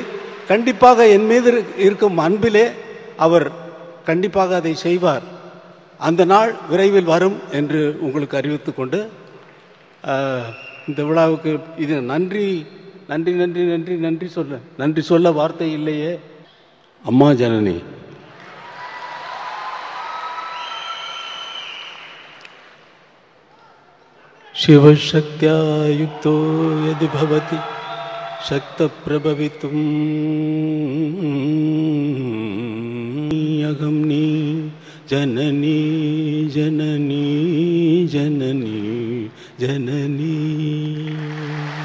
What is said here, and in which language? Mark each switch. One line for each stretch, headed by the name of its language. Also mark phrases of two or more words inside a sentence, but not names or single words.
Tamil: கண்டிப்பாக என் மீது இருக்கும் அன்பிலே அவர் கண்டிப்பாக அதை செய்வார். அந்த நாள் விரைவில் வரும் என்று உங்களுக்கு அறிவித்துக் கொண்டு இந்த விழாவுக்கு இது நன்றி நன்றி நன்றி நன்றி நன்றி சொல்ல வார்த்தை இல்லையே. அம்மா ஜனனி,
Sanskrit: शिवशक्त्या युक्तो यदि भवति शक्तप्रभवितुम् अहं नी जननी जननी जननी जननी